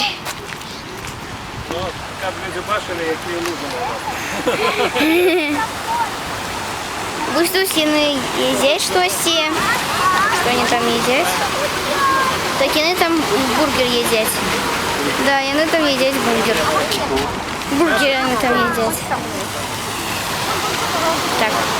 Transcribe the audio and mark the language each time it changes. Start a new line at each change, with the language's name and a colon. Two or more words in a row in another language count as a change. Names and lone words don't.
Ukrainian: Ну, каб люди бачили, які лужини у нас.
Belarusian: Вось тут яны едзяць штосьці. Што яны там едзяць? Так яны там бургер едзяць. Да, яны там едзяць бургер. Бургер яны там едзяць. Так.